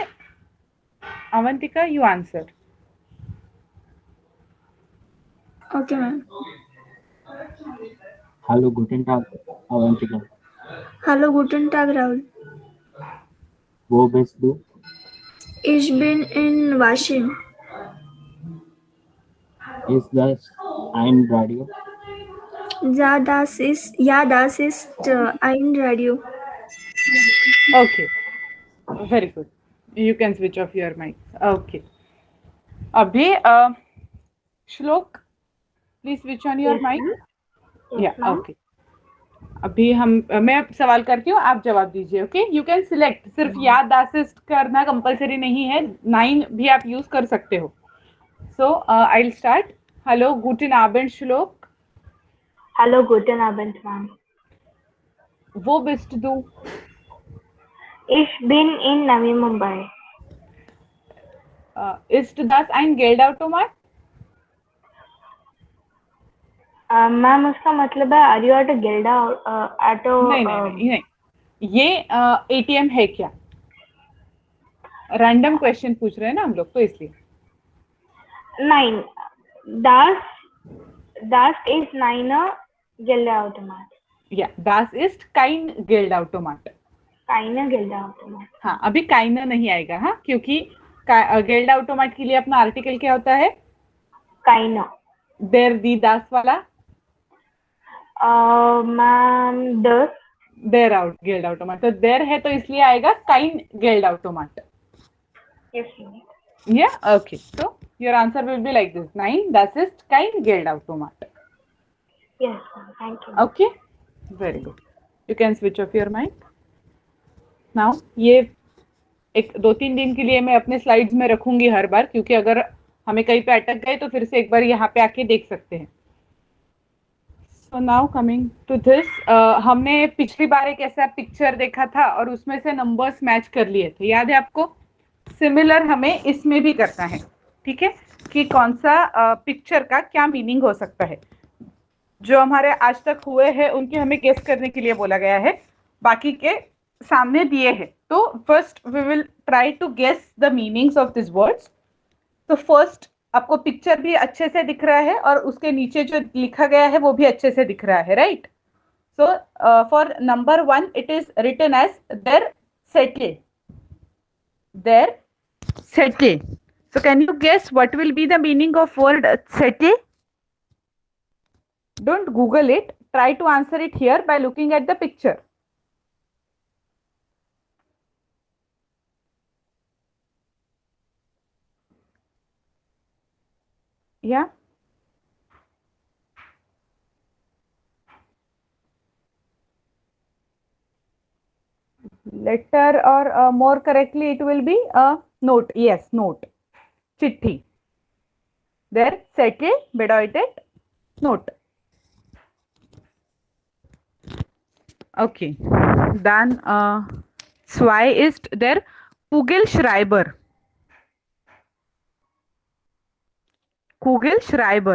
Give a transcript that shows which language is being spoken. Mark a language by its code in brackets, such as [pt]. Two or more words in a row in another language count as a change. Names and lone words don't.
[en] अवंतिका you answer. Okay, ma'am. [de] Hallo, guten Tag, Avantika. Hallo, guten Tag, Rahul. Wo bist du? Ich bin in Washim. Ist das ein Radio? Ja, das ist ein Radio. [en] Okay, very good. You can switch off your mic. [hi] Okay. अभी श्लोक, [en] please switch on your mic. Yeah, okay. [hi] अभी मैं सवाल करती हूँ, आप जवाब दीजिए. ओके, [en] you can select. [hi] सिर्फ या [de] das ist [hi] करना कंपलसरी नहीं है, 9 भी आप यूज कर सकते हो. [en] so I will start. hello, [de] guten Abend श्लोक. Hallo, guten Abend, Ma'am. Wo bist du? Ich bin in Navi Mumbai. Ist das ein Geldautomat? [hi] मैम उसका मतलब है [en] are you at [hi] गिल्डा ऑटो नहीं नहीं नहीं नहीं, ये एटीएम है क्या? [en] random question [hi] पूछ रहे हैं ना हम लोग, तो इसलिए. [de] नाइन das ist nine Geldautomat. या das ist kein Geldautomat. keine Geldautomat. [hi] हाँ, अभी काइना नहीं आएगा. हाँ, क्योंकि गेल्ड ऑटोमेट के लिए अपना आर्टिकल क्या होता है? [de] keine. der die das वाला मैम das. der aut Geld Automat, [hi] तो देर है तो इसलिए आएगा [de] kein Geld Automat. [en] yes ma'am. या ओके, so your answer will be like this: 9, [de] das ist kein Geldautomat. [en] yes ma'am. thank you. Okay, very good. You can switch off your mic now. [hi] ये एक 2-3 दिन के लिए मैं अपने स्लाइड्स में रखूंगी हर बार, क्योंकि अगर हमें कहीं पे अटक गए तो फिर से एक बार यहाँ पे आके देख सकते हैं. [en] So now coming to this, [hi] हमने पिछली बार एक ऐसा पिक्चर देखा था और उसमें से नंबर्स मैच कर लिए थे, याद है आपको? सिमिलर हमें इसमें भी करना है. ठीक है, कि कौन सा पिक्चर का क्या मीनिंग हो सकता है. जो हमारे आज तक हुए हैं उनके हमें गेस करने के लिए बोला गया है, बाकी के सामने दिए हैं. [en] तो first we will try to guess the meanings of this words. [hi] तो फर्स्ट आपको पिक्चर भी अच्छे से दिख रहा है और उसके नीचे जो लिखा गया है वो भी अच्छे से दिख रहा है, राइट? [en] so for number 1 it is written as [de] der Zettel. der Zettel. [en] So can you guess what will be the meaning of word settle? Don't Google it. Try to answer it here by looking at the picture. Yeah. Letter or more correctly it will be a note. Yes, note. चिट्ठी. There settle bedeutet note. Okay. [de] Dann zwei ist der Kugelschreiber. Kugelschreiber.